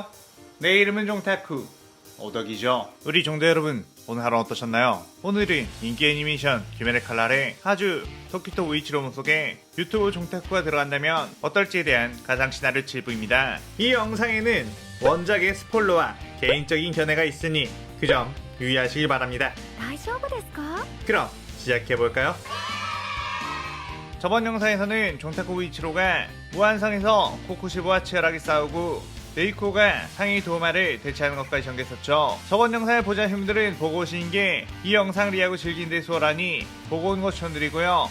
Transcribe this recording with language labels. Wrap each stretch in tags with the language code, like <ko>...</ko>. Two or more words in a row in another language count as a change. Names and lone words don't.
<ko>내 이름은 종타쿠 오덕이죠. 우리 종대 여러분, 오늘 하루 어떠셨나요? 오늘은 인기 애니메이션 귀멸의 칼날의 하주 토키토 우이치로 몸속에 유튜브 종타쿠가 들어간다면 어떨지에 대한 가상 시나리오 7부입니다. 이 영상에는 원작의 스포일러와 개인적인 견해가 있으니 그 점 유의하시길 바랍니다.</ko> <ja>大丈夫ですか?</ja> <ko>그럼 시작해볼까요? 저번 영상에서는 종타쿠 우이치로가 무한성에서 코쿠시보와 치열하게 싸우고 레이코가 상위 도마를 대체하는 것까지 전개했었죠. 저번 영상을 보자 형들은 보고 오신 게 이 영상 리하고 즐긴 데 수월하니 보고 온 거 추천드리고요.</ko>